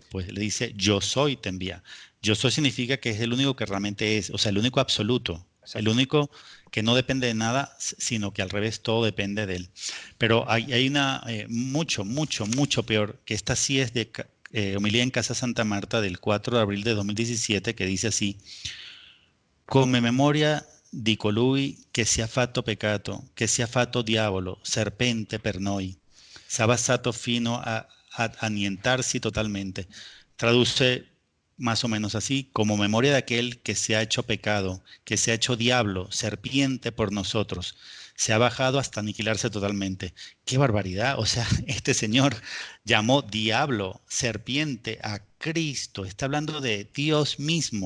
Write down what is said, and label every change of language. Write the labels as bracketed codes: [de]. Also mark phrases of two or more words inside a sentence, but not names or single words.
[es] Pues le dice, yo soy, te envía. Yo soy significa que es el único que realmente es, o sea, el único absoluto, el Exacto. único que no depende de nada, sino que al revés todo depende de él. Pero hay una mucho peor, que esta sí es de homilía en Casa Santa Marta del 4 de abril de 2017, que dice así: [it] come memoria di colui che sia fatto peccato, che sia fatto diavolo, serpente per noi, s'ha basato fino a annientarsi totalmente. [es] Traduce más o menos así, como memoria de aquel que se ha hecho pecado, que se ha hecho diablo, serpiente por nosotros, se ha bajado hasta aniquilarse totalmente. ¡Qué barbaridad! O sea, este señor llamó diablo, serpiente a Cristo, está hablando de Dios mismo.